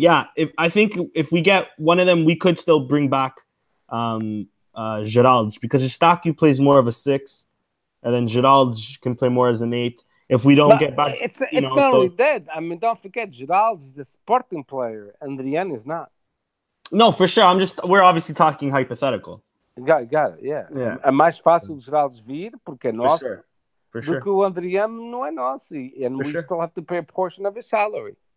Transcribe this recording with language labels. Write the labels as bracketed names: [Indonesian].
[English] Yeah, I think if we get one of them, we could still bring back Geraldes, because Eustáquio plays more of a 6, and then Geraldes can play more as an 8. If we don't get back, it's not only that. I mean, don't forget, Geraldes is the Sporting player, and Adrian is not. No, for sure. We're obviously talking hypothetical. Got it, yeah. [Portuguese] É mais fácil o Geraldes vir, porque é nosso, do que o Adriano não é nosso. [English] And we still have to pay a portion of his salary.